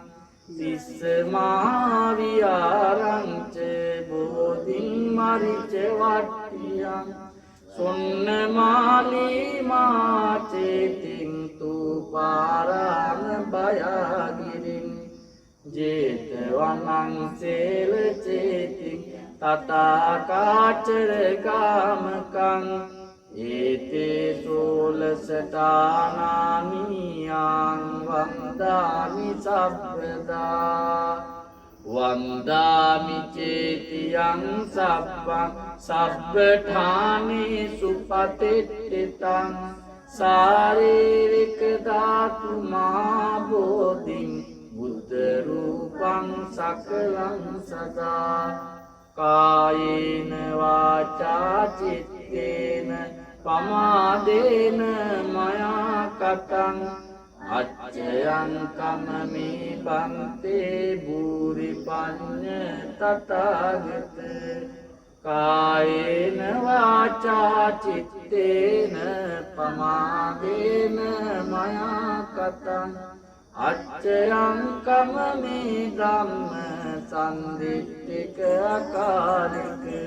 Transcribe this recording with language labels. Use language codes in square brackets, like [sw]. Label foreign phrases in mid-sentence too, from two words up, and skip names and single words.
[pi] තිස්සමාවියාරං ච බෝධින් මරිච වට්ටියං සොන්නමාලීමා චේතින් තුපාරාණ බයාගිරින් ජේතවනං සේල චේතින් තථාකාචර ගාමකං ඒතේ සෝලසටානානියං වන්දාමි සබ්බදා වන්දාමි චේතියං සබ්බං සබ්බඨානේ සුපතිට්ඨිතං ශාරීරික ධාතු මා බෝධින් බුද්ධ රූපං සකලං සදා කායේන වාචා චිත්තේන පමාදේන මයා කතං අච්චයං කමමේ බන්තේ භූරි පඤ්ඤ තථාගත කායේන වාචා චිත්තේන පමාදේන මයා කතං අච්චයං කමමේ ධම්ම සම්දිට්ඨික අකාලික